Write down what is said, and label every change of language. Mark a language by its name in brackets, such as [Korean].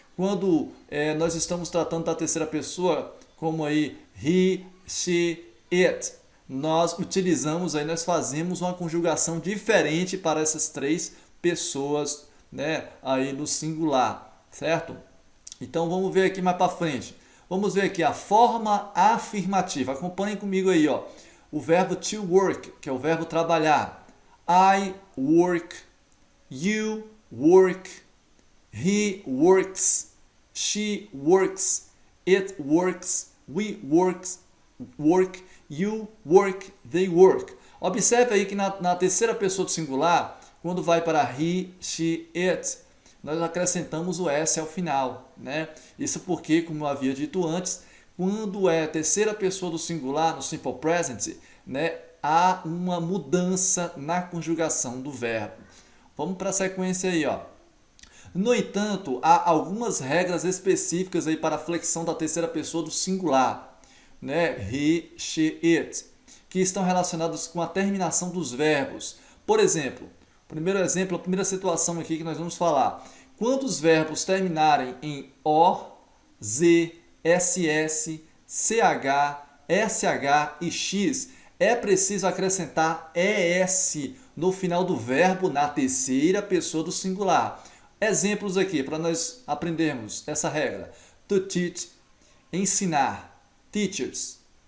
[Portuguese] Quando nós estamos tratando da terceira pessoa, como aí he, she, it, nós utilizamos aí, nós fazemos uma conjugação diferente para essas três pessoas, né, aí no singular, certo? Então vamos ver aqui mais para frente. Vamos ver aqui a forma afirmativa. Acompanhem comigo aí, ó. O verbo to work, que é o verbo trabalhar. [English] I work, you work, he works, she works, it works, we work, you work, they work. [Portuguese] Observe aí que na terceira pessoa do singular, quando vai para he, she, it, nós acrescentamos o S ao final, né? Isso porque, como eu havia dito antes, quando é a terceira pessoa do singular, no Simple Present, né, há uma mudança na conjugação do verbo. Vamos para a sequência aí, ó. No entanto, há algumas regras específicas aí para a flexão da terceira pessoa do singular, né? He, she, it, que estão relacionadas com a terminação dos verbos. Por exemplo, a primeira situação aqui que nós vamos falar. Quando os verbos terminarem em O, Z, SS, CH, SH e X, é preciso acrescentar ES no final do verbo na terceira pessoa do singular. Exemplos aqui para nós aprendermos essa regra. To teach, ensinar, teachers.